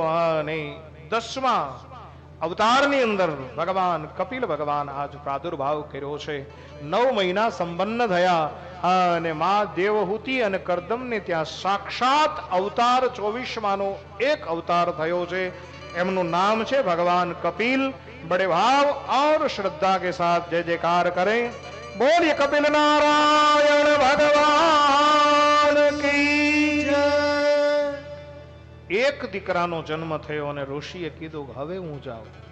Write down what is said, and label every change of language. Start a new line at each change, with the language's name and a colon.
Gujarati: અને 10મા અવતારની અંદર ભગવાન કપિલ ભગવાન આજ પ્રાદુર્ભાવ કર્યો છે. 9 મહિના સંપન્ન થયા, અને માં દેવહૂતિ અને કરદમને ત્યાં સાક્ષાત અવતાર 24માનો એક અવતાર થયો છે. એમનું નામ છે ભગવાન કપિલ.
Hindi: बड़े भाव और श्रद्धा के साथ जय जयकार करें. बोलिए कपिल नारायण भगवान की जय.
Gujarati: એક દીકરાનો જન્મ થયો અને ઋષિએ કીધું હવે હું જાઉં.